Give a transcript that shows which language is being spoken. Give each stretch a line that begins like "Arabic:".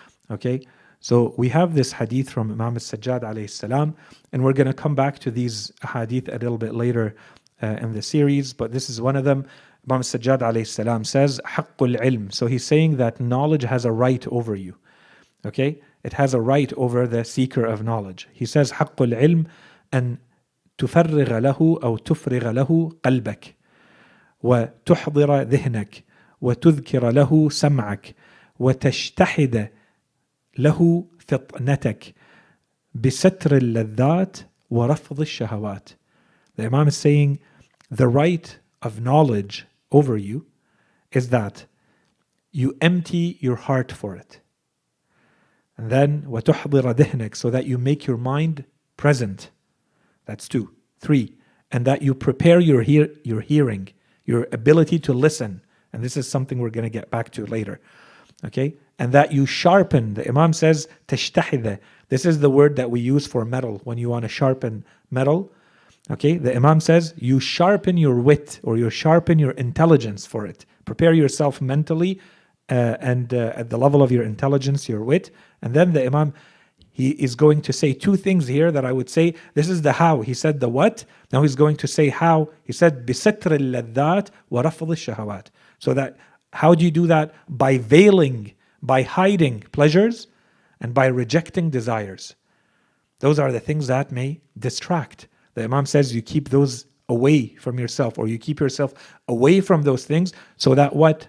English: Okay, so we have this hadith from Imam al-Sajjad alayhi salam, and we're going to come back to these hadith a little bit later in the series, but this is one of them. Imam al-Sajjad alayhi salam says,
Arabic: حَقُّ الْعِلْمِ.
English: So he's saying that knowledge has a right over you. Okay, it has a right over the seeker of knowledge.
Arabic: He says, حَقُّ الْعِلْمِ أَنْ تفرغ له أو تفرغ له قلبك وتحضر ذهنك وتذكر له سمعك وتجتحد له فطنتك بستر اللذات ورفض الشهوات.
English: The Imam is saying the right of knowledge over you is that you empty your heart for it. And then
Arabic: وتحضر ذهنك,
English: so that you make your mind present. That's 2. 3, and that you prepare your hearing, your ability to listen. And this is something we're going to get back to later. Okay? And that you sharpen. The Imam says
Arabic: تجتحد.
English: This is the word that we use for metal when you want to sharpen metal. Okay? The Imam says you sharpen your wit, or you sharpen your intelligence for it. Prepare yourself mentally and at the level of your intelligence, your wit. And then the Imam, he is going to say 2 things here that I would say, this is the how. He said the what. Now he's going to say how. He said
Arabic: بِسَتْرِ اللَّذَّاتِ وَرَفْضِ الشَّهَوَاتِ.
English: So that, how do you do that? By veiling, by hiding pleasures, and by rejecting desires. Those are the things that may distract. The Imam says you keep those away from yourself, or you keep yourself away from those things, so that what?